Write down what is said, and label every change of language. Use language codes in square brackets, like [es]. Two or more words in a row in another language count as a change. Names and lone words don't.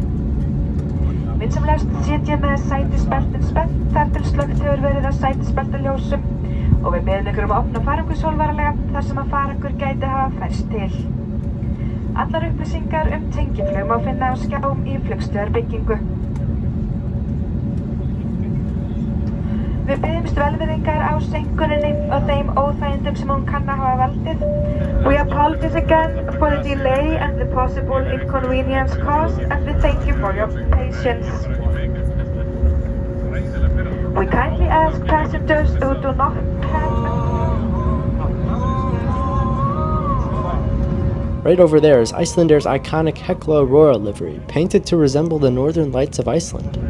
[is] Vinsamlegast sitjið með sætisbeltin spennt þar til slökkt hefur verið á sætisbeltaljósum og við biðjum ykkur að opna farangurshólfaralega þar sem að farangur gæti hafa færst til. Allar upplýsingar tengiflug má finna á skjám í flugstöðarbyggingu. Við biðjumst velvirðingar á seinkuninni og þeim óþægindum sem hún kann að hafa valdið. [en] We apologize again for the delay and the possible inconvenience caused, and we thank you for your patience. We kindly ask passengers who do not have... Right over there is Icelandair's iconic Hekla Aurora livery, painted to resemble the northern lights of Iceland.